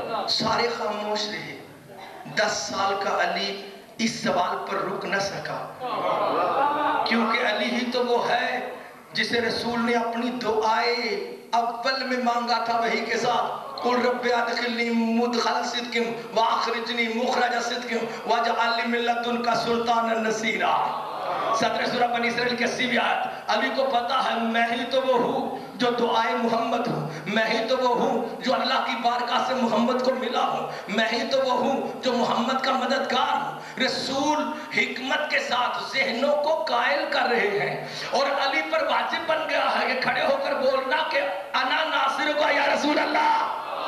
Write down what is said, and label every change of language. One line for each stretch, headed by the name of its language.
Urdu: سارے خاموش رہے. 10 سال کا علی اس سوال پر رک نہ سکا, کیونکہ علی ہی تو وہ ہے جسے رسول نے اپنی دعائے اول میں مانگا تھا وہی کے ساتھ.
Arabic: قل رب ادخلنی مدخل صدق واخرجنی مخرج صدق واجعل لي من لدنك سلطانا نصيرا.
Urdu: صدر سورہ بنی اسرائیل کی 80ویں آیت. علی کو پتا ہے میں ہی تو وہ ہوں جو دعائے محمد ہوں, میں ہی تو وہ ہوں جو اللہ کی بارگاہ سے محمد کو ملا ہوں, میں ہی تو وہ ہوں جو محمد کا مددگار ہوں. رسول حکمت کے ساتھ ذہنوں کو قائل کر رہے ہیں, اور علی پر واجب بن گیا ہے کہ کھڑے ہو کر بولنا کہ
Arabic: انا ناصر کا یا رسول اللہ.